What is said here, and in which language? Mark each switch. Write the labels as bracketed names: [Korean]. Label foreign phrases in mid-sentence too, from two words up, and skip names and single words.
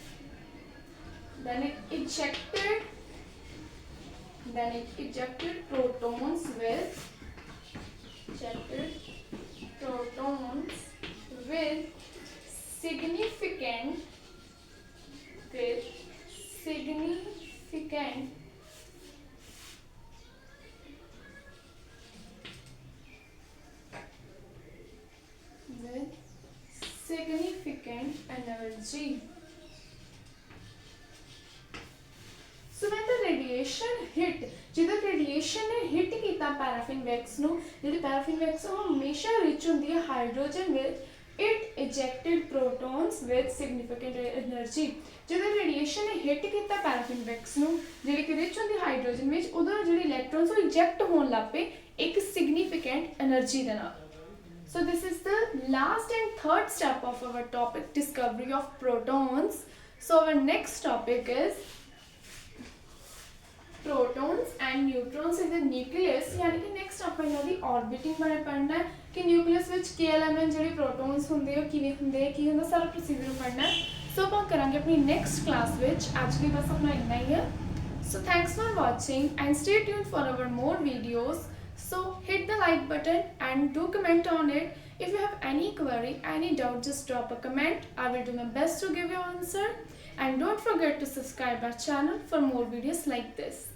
[English] it ejected protons with significant energy। So when the radiation hit, [Punjabi] ਜਦੋਂ radiation ਨੇ hit ਕੀਤਾ [English] paraffin wax [Punjabi] ਨੂੰ, ਜਿਹੜੀ [English] paraffin wax [Punjabi] ਉਹ ਹਮੇਸ਼ਾ rich ਹੁੰਦੀ ਹੈ hydrogen ਵਿੱਚ, [English] it ejected protons with significant energy। [Punjabi] ਜਦੋਂ radiation ਨੇ hit ਕੀਤਾ [English] paraffin wax [Punjabi] ਨੂੰ, ਜਿਹੜੀ ਕਿ rich ਹੁੰਦੀ ਹਾਈਡਰੋਜਨ ਵਿੱਚ, ਉਦੋਂ ਜਿਹੜੇ ਇਲੈਕਟ੍ਰੋਨਸ ਉਹ eject ਹੋਣ ਲੱਗ ਪਏ ਇੱਕ [English] significant energy [Punjabi] ਦੇ ਨਾਲ। [English] So this is the last and third step of our topic, discovery of protons। So our next topic is protons and neutrons in the nucleus। [Hindi] यानी कि [Punjabi] next ਆਪਾਂ ਇਹਨਾਂ ਦੀ orbiting ਬਾਰੇ ਪੜ੍ਹਨਾ ਹੈ ਕਿ ਨਿਊਕਲੀਅਸ ਵਿੱਚ ਕੀ ਐਲੀਮੈਂਟ ਜਿਹੜੇ ਪ੍ਰੋਟੋਨਸ ਹੁੰਦੇ ਆ ਕਿਵੇਂ ਹੁੰਦੇ ਆ ਕੀ ਹੁੰਦਾ ਸਾਰਾ ਪ੍ਰੋਸੀਜਰ ਪੜ੍ਹਨਾ ਹੈ। ਸੋ ਆਪਾਂ ਕਰਾਂਗੇ ਆਪਣੀ [English] next class [Punjabi] ਵਿੱਚ। ਅੱਜ ਲਈ ਬਸ ਆਪਣਾ ਇੰਨਾ ਹੀ ਹੈ। [English] So thanks for watching and stay tuned for our more videos। So hit the like button and do comment on it। If you have any query, any doubt, just drop a comment. I will do my best to give you answer। And don't forget to subscribe our channel for more videos like this।